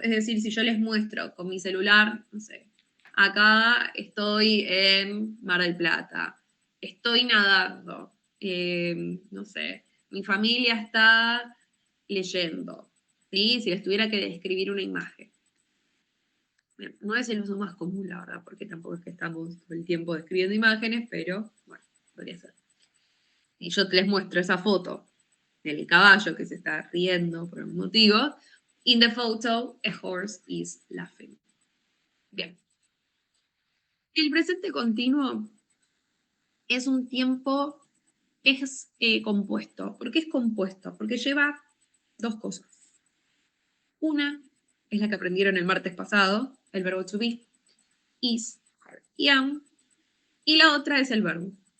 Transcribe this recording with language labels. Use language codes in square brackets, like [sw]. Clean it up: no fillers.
[es] Es decir, si yo les muestro con mi celular, no sé, acá estoy en Mar del Plata, estoy nadando, no sé, mi familia está leyendo, ¿sí? Si les tuviera que describir una imagen. Bien, no es el uso más común, la verdad, porque tampoco es que estamos todo el tiempo describiendo imágenes, pero bueno, podría ser. Y yo les muestro esa foto del caballo que se está riendo por un motivo. [en] In the photo, a horse is laughing. [es] Bien. El presente continuo es un tiempo que es compuesto. ¿Por qué es compuesto? Porque lleva dos cosas. Una es la que aprendieron el martes pasado, el verbo to be, is, are, y am, y la otra es el verbo.